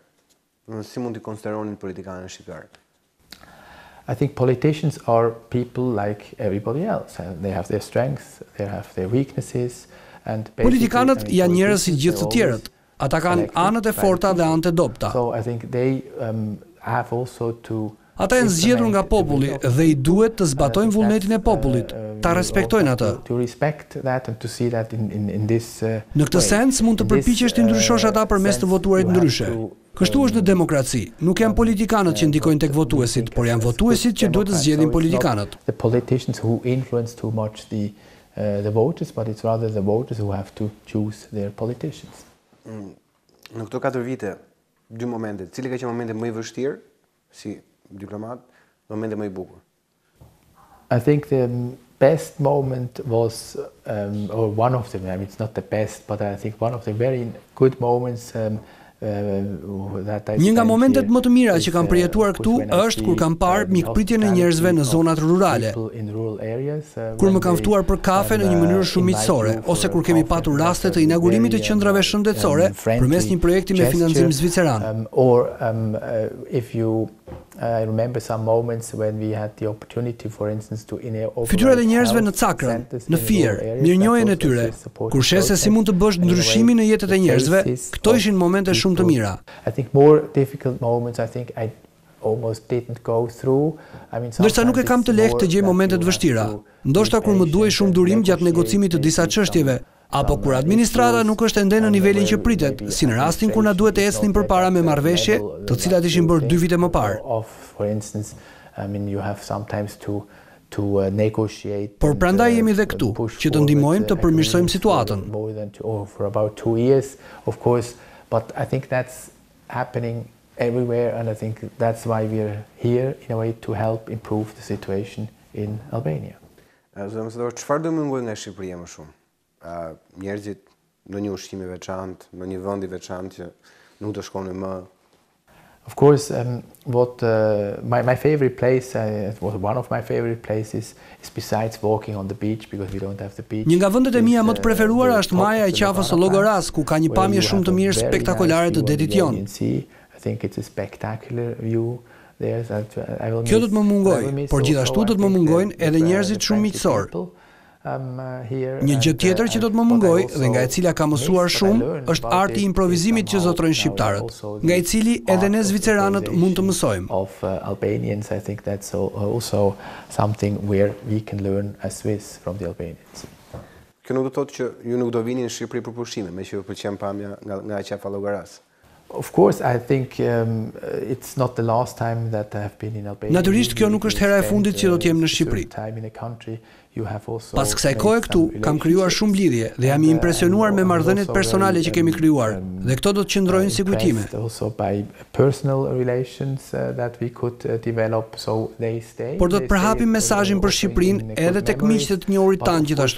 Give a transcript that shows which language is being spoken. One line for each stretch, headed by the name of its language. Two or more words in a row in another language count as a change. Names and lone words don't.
Albanian: Si mund t'i konsideroni politikanët shqiptar?
English: I think politicians are people like everybody else. They have their strengths, they have their weaknesses, and
Albanian: politikanët janë njerëz si gjithë të tjerët. Ata kanë anët e forta dhe anët e dobta.
English: So I think they have also to.
Albanian: Ata janë zgjedhur nga populli dhe i duhet të zbatojnë vullnetin e popullit, ta respektojnë atë. Në këtë sens mund të përpiqesh të ndryshosh ata përmes të votuarit ndryshe. Kështu është në demokraci. Nuk janë politikanët që ndikojnë tek votuesit, por janë votuesit që duhet të zgjedhin politikanët.
English: The politicians who influence too much the voters, but it's rather the voters who have to choose their politicians.
Albanian: Në këto 4 vite, 2 momente, cili ka qenë momenti më i vështirë si diplomat, momenti më i bukur?
English: I think the best moment was, or one of them, I mean, it's not the best, but I think one of the very good moments
Albanian: Një nga momentet më të mira që kam përjetuar këtu është kur kam parë mikpritjen e njerëzve në zonat rurale. Kur më kanë ftuar për kafe në një mënyrë shumë miqësore, ose kur kemi patur raste të inaugurimit të qendrave shëndetësore përmes një projekti me financim zviceran.
English: I remember some moments when we had the opportunity, for instance, to
Albanian: fytyrat e njerëzve në Cakrën, në Fier, mirënjohjen e tyre, kur sheh se si mund të bësh ndryshimin në jetët e njerëzve, këto ishin momente shumë të mira.
English: I think more difficult moments, I think I almost didn't go through. I mean,
Albanian: ndërsa nuk e kam të lehtë të gjej momentet vështira. Ndoshta kur më duhej shumë durim gjatë negocimit të disa çështjeve, apo kur administrata nuk është ende në nivelin që pritet, si në rastin kur na duhet të ecnim përpara me marrëveshje, të cilat ishin bërë 2 vite më parë. Por prandaj jemi dhe këtu, që të ndihmojmë të përmirësojmë situatën.
English: But I think that's happening everywhere, and I think that's why we're here in a way to help improve the situation in Albania.
Albanian: Çfarë do mëngoj nga Shqipëria më shumë? Njerëzit në një ushqim i veçantë, në një vend i veçantë që nuk do shkonin më.
English: Of course, my favorite place, one of my favorite places, is besides walking on the beach, because we don't have the beach.
Albanian: Një nga vendet e mia më të preferuara është maja e qafës së Llogoras, ku ka një pamje shumë të mirë spektakolare të detit jon.
English: I think it's a spectacular view.
Albanian: Kjo do të më mungoj, por gjithashtu do të më mungojnë edhe njerëzit shumë miqësor. Një gjë tjetër që do të më mungoj dhe nga e cila ka mësuar shumë është arti i improvizimit që zotrojnë shqiptarët, nga i cili edhe ne zviceranët mund të mësojmë.
English: Of Albanians, I think that's also something where we can learn as Swiss from the Albanians.
Albanian: Kjo nuk do thotë që ju nuk do vini në Shqipëri për pushime, me që ju pëlqen pamja nga qafa Llogoras.
English: Of course, I think it's not the last time that I have been in Albania.
Albanian: Natyrisht kjo nuk është hera e fundit që do të jem në Shqipëri. Pas kësaj kohe këtu, kam krijuar shumë lidhje dhe jam i impresionuar me marrëdhëniet personale që kemi krijuar, dhe këto do të qëndrojnë si kujtime. Por do të përhapim mesazhin për Shqipërinë edhe tek miqtë të njohurit tanë gjithashtu.